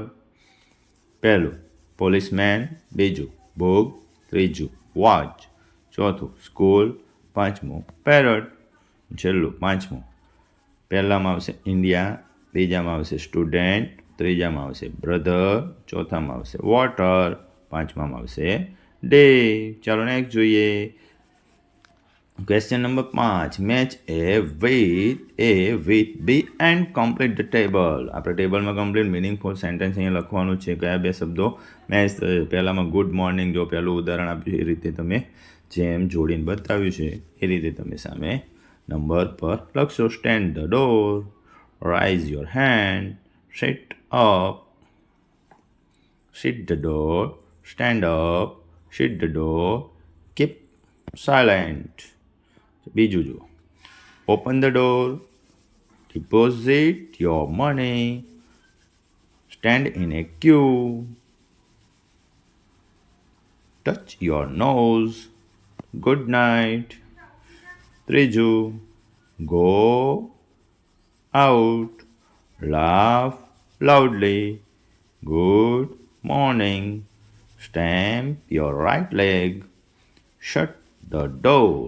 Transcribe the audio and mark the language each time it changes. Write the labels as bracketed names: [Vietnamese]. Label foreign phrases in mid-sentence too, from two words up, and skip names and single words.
[Gujarati] પહેલું પોલીસમેન, બીજું બુક, ત્રીજું વોચ, ચોથું સ્કૂલ, પાંચમું પેરટ, છેલ્લું પાંચમું. પહેલામાં આવશે ઇન્ડિયા, બીજામાં આવશે સ્ટુડન્ટ, ત્રીજામાં આવશે બ્રધર, ચોથામાં આવશે વોટર, પાંચમામાં આવશે ડે. ચાલો નેક્સ્ટ જોઈએ. [English] question number [Gujarati] 5. [English] મેચ A with B and complete the table. [Gujarati] આપણે ટેબલમાં [English] complete meaningful sentence [Gujarati] અહીંયા લખવાનું છે. કયા બે શબ્દો મેચ, પહેલામાં [English] good morning, [Gujarati] જો પહેલું ઉદાહરણ આપ્યું એ રીતે તમે જેમ જોડીને બતાવ્યું છે એ રીતે તમે સામે નંબર પર લખશો. [English] stand the door, rise your hand, sit up, sit the door, stand up, shut the door, keep silent. [Gujarati] બીજું જુઓ, [English] open the door, deposit your money, stand in a queue, touch your nose, good night. ત્રીજું, go out, laugh loudly, good morning, stamp your right leg, shut the door.